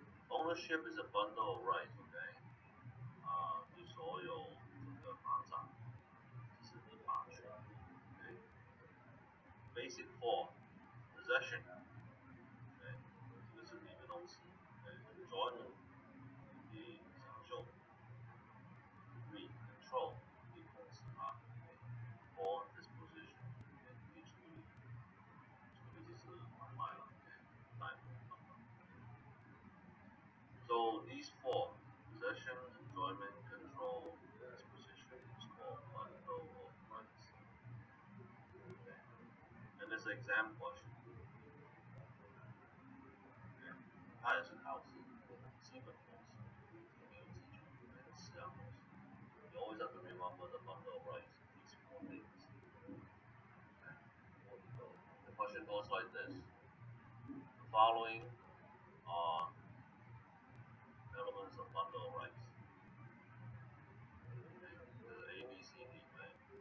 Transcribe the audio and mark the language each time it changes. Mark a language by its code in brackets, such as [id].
[en] Ownership is a bundle of rights, okay？ [zh] 你所有这个房产这是你把权，okay? [en] Basic four possession， okay？ [zh] 这个是你的东西，enjoyment， 你享受，three control， 你控制它，four disposition， 你处理，就是买了，贷款。 [en] So these four, possession, enjoyment, control, disposition, is called bundle of rights. Okay. And this exam question. Okay. [zh] 它也是考试基本东西，没有基础，四样东西。 [en] You always have to remember the bundle of rights, these four things. Okay. The question goes like this. The following are elements of bundle of rights. Okay. There's A, B, C, D, right?